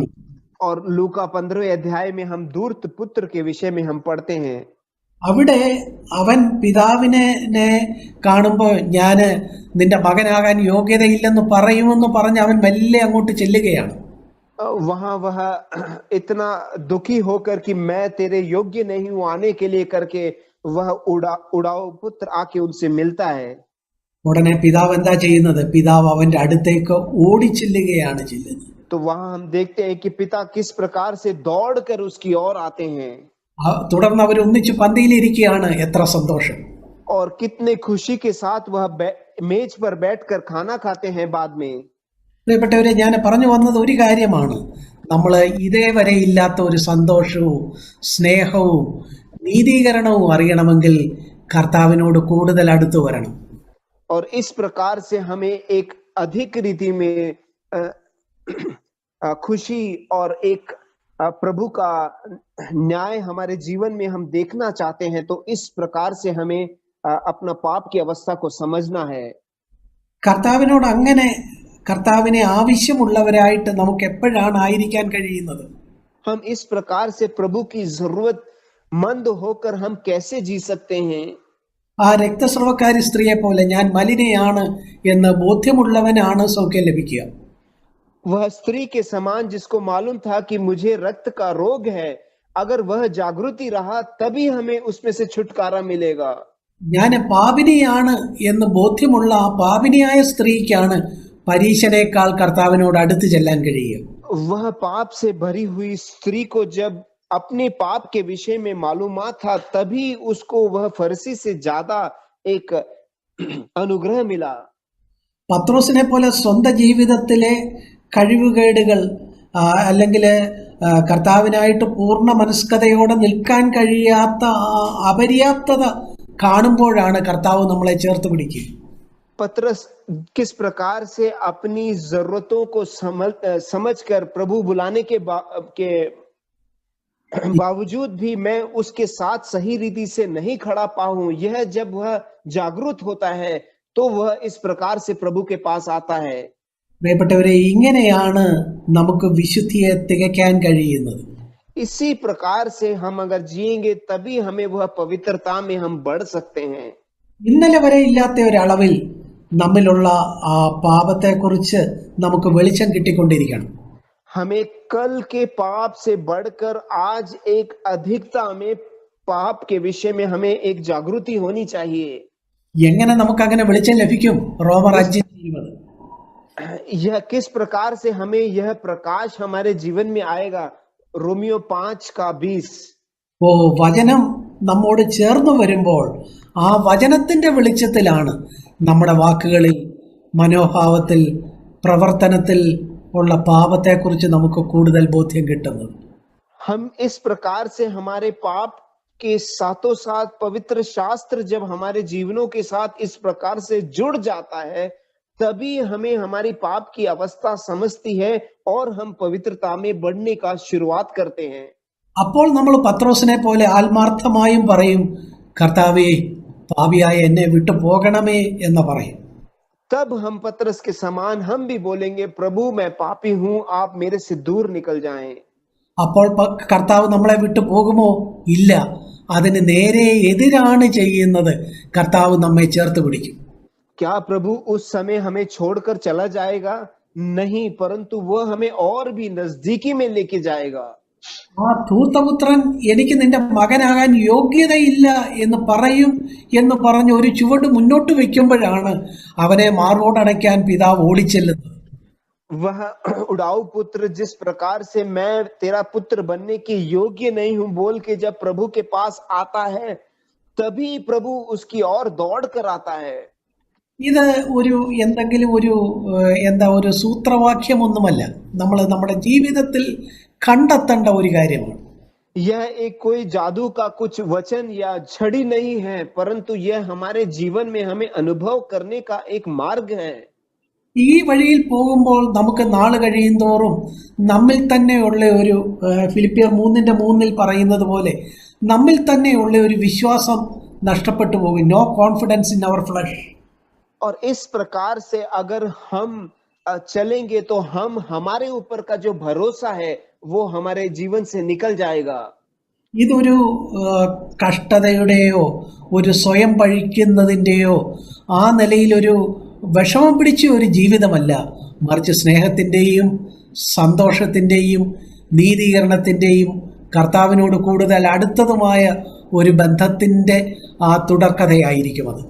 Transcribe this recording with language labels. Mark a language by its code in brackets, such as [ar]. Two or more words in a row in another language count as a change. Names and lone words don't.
[hi] और लूका 15वें अध्याय में हम धूर्त पुत्र के विषय में हम पढ़ते हैं। [ml] അവിടെ അവൻ പിതാവിനെ കാണുമ്പോൾ ഞാൻ നിന്റെ മകനാകാൻ യോഗ്യതയില്ലെന്ന് പറയുമെന്ന് പറഞ്ഞ് അവൻ മെല്ലെ അങ്ങോട്ട് ചെല്ലുകയാണ്. [hi] वहां वह इतना दुखी होकर कि मैं तेरे योग्य नहीं हूं आने के लिए करके वह उड़ाओ पुत्र आके उनसे मिलता है। [ml] ഉടനെ പിതാവ് എന്താ ചെയ്യുന്നത്? പിതാവ് അവന്റെ അടുത്തേക്ക് ഓടിച്ചെല്ലുകയാണ് ചെയ്യുന്നത്. [hi] तो वहां हम देखते हैं कि पिता किस प्रकार से दौड़कर उसकी ओर आते हैं। [ml] തുടർന്ന് അവർ ഒന്നിച്ച് പന്തിയിലിരിക്കുകയാണ്. എത്ര സന്തോഷം! [hi] और कितने खुशी के साथ वह मेज पर बैठकर खाना खाते हैं बाद में। [ml] പ്രിയപ്പെട്ടവരെ, ഞാൻ പറഞ്ഞു വന്നത് ഒരു കാര്യമാണ്. നമ്മൾ ഇതേവരെ ഇല്ലാത്ത ഒരു സന്തോഷവും സ്നേഹവും നീതീകരണവും അറിയണമെങ്കിൽ കർത്താവിനോട് കൂടുതൽ അടുത്തു വരണം. [hi] और इस प्रकार से हमें एक अधिक रीति में खुशी और एक प्रभु का न्याय हमारे जीवन में हम देखना चाहते हैं, तो इस प्रकार से हमें अपना पाप की अवस्था को समझना है। [ml] കർത്താവിനോട് അങ്ങനെ കർത്താവിനെ ആവശ്യമുള്ളവരായിട്ട് നമുക്ക് എപ്പോഴാണ് ആയിരിക്കാൻ കഴിയുന്നത്? [hi] हम इस प्रकार से प्रभु की जरूरत मंद होकर हम कैसे जी सकते हैं? [ml] ആ രക്തസ്രവക്കാരി സ്ത്രീയെ പോലെ ഞാൻ മലിനയാണ് എന്ന് ബോധ്യമുള്ളവനാണ് സൗഖ്യം ലഭിക്കുക. [hi] वह स्त्री के समान जिसको मालूम था कि मुझे रक्त का रोग है, अगर वह जागृति रहा तभी हमें उसमें से छुटकारा मिलेगा। [ml] ഞാൻ പാപിനിയാണ് എന്ന് ബോധ്യമുള്ള ആ പാപിനിയായ സ്ത്രീക്കാണ് പരീശനേക്കാൾ കർത്താവിനോട് അടുത്ത് ചെല്ലാൻ കഴിയുക. [hi] वह पाप से भरी हुई स्त्री को जब अपने पाप के विषय में मालूमात था तभी उसको वह फरीसी से ज्यादा एक अनुग्रह मिला। [ml] പത്രോസിനെ പോലെ സ്വന്തം ജീവിതത്തിലെ കഴിവുകേടുകൾ അല്ലെങ്കിൽ കർത്താവിനായിട്ട് പൂർണ്ണ മനസ്കതയോടെ നിൽക്കാൻ കഴിയാത്ത അപര്യാപ്തത കാണുമ്പോഴാണ് കർത്താവ് നമ്മളെ ചേർത്ത് പിടിക്കുക. [hi] पतरस किस प्रकार से अपनी जरूरतों को समझकर प्रभु बुलाने के बावजूद भी मैं उसके साथ सही रीति से नहीं खड़ा पाऊं, यह जब वह जागरूक होता है तो वह इस प्रकार से प्रभु के पास आता है। [ml] പ്രിയപ്പെട്ടവരെ, ഇങ്ങനെയാണ് നമുക്ക് വിശുദ്ധിയെ തികയ്ക്കാൻ കഴിയുന്നത്. [hi] इसी प्रकार से हम अगर जिएंगे तभी हमें वह पवित्रता में हम बढ़ सकते हैं। [ml] ഇന്നലെ വരെ ഇല്ലാത്ത ഒരളവിൽ നമ്മിലുള്ള ആ പാപത്തെക്കുറിച്ച് നമുക്ക് വെളിച്ചം കിട്ടിക്കൊണ്ടിരിക്കണം. [hi] हमें कल के पाप से बढ़कर आज एक अधिकता में पाप के विषय में हमें एक जागृति होनी चाहिए। [ml] എങ്ങനെ നമുക്ക് അങ്ങനെ വെളിച്ചം ലഭിക്കും? റോമർ 5:20. [hi] यह किस प्रकार से हमें यह प्रकाश हमारे जीवन में आएगा? रोमियो 5:20। [ml] ഓ, വചനം നമ്മോട് ചേർന്ന് വരുമ്പോൾ ആ വചനത്തിന്റെ വെളിച്ചത്തിലാണ് നമ്മുടെ വാക്കുകളിൽ, മനോഭാവത്തിൽ, പ്രവർത്തനത്തിൽ ഉള്ള പാപത്തെക്കുറിച്ച് നമുക്ക് കൂടുതൽ ബോധ്യം കിട്ടുന്നത്. [hi] हम इस प्रकार से हमारे पाप के साथों साथ पवित्र शास्त्र जब हमारे जीवनों के साथ इस प्रकार से जुड़ जाता है तभी हमें हमारी पाप की अवस्था समझती है और हम पवित्रता में बढ़ने का शुरुआत करते हैं। [ml] അപ്പോൾ നമ്മൾ പത്രോസിനെ പോലെ ആത്മാർത്ഥമായും പറയും, കർത്താവേ, പാപിയായ എന്നെ വിട്ടു പോകണമേ എന്ന് പറയും. [hi] तब हम पतरस के समान हम भी बोलेंगे, प्रभु मैं पापी हूं, आप मेरे से दूर निकल जाएं। [ml] അപ്പോൾ കർത്താവ് നമ്മളെ വിട്ടു പോകുമോ? ഇല്ല. അതിന് നേരെ എതിരാണ് ചെയ്യുന്നത്. കർത്താവ് നമ്മെ ചേർത്ത് പിടിക്കും. [hi] क्या प्रभु उस समय हमें छोड़कर चला जाएगा? नहीं, परंतु वह हमें और भी नजदीकी में लेके जाएगा। [ml] ആ ധൂർത്തപുത്രൻ എനിക്ക് നിന്റെ മകനാകാൻ യോഗ്യതയില്ല എന്ന് പറയും എന്ന് പറഞ്ഞ് ഒരു ചുവട് മുന്നോട്ട് വെക്കുമ്പോഴാണ് അവനെ മാർവോടണയ്ക്കാൻ പിതാവ് ഓടിച്ചെല്ലുന്നത്. [hi] वह उड़ाऊ पुत्र जिस प्रकार से मैं तेरा पुत्र बनने के योग्य नहीं हूं बोल के जब प्रभु के पास आता है तभी प्रभु उसकी ओर दौड़ कर आता है। [ml] ഇത് ഒരു എന്തെങ്കിലും ഒരു സൂത്രവാക്യമൊന്നുമല്ല, നമ്മൾ നമ്മുടെ ജീവിതത്തിൽ കണ്ടെത്തേണ്ട ഒരു കാര്യമാണ്. [hi] यह एक कोई जादू का कुछ वचन या छड़ी नहीं है, परंतु यह हमारे जीवन में हमें अनुभव करने का एक मार्ग है। [ml] ഈ വഴിയിൽ പോകുമ്പോൾ നമുക്ക് നാൾ കഴിയുന്തോറും നമ്മിൽ തന്നെയുള്ള ഒരു ഫിലിപ്പിയർ 3:3 പറയുന്നത് പോലെ നമ്മിൽ തന്നെയുള്ള ഒരു വിശ്വാസം നഷ്ടപ്പെട്ടു പോകും. [en] No confidence in our flesh. [hi] और इस प्रकार से अगर हम चलेंगे तो हम हमारे ऊपर का जो भरोसा है वो हमारे जीवन से निकल जाएगा। [ml] ഇതൊരു കഷ്ടതയുടെയോ ഒരു സ്വയം പഴിക്കുന്നതിൻ്റെയോ ആ നിലയിലൊരു വിഷമം പിടിച്ച ഒരു ജീവിതമല്ല, മറിച്ച് സ്നേഹത്തിൻ്റെയും സന്തോഷത്തിൻ്റെയും നീതീകരണത്തിൻ്റെയും കർത്താവിനോട് കൂടുതൽ അടുത്തതുമായ ഒരു ബന്ധത്തിൻ്റെ ആ തുടർക്കഥയായിരിക്കും അത്.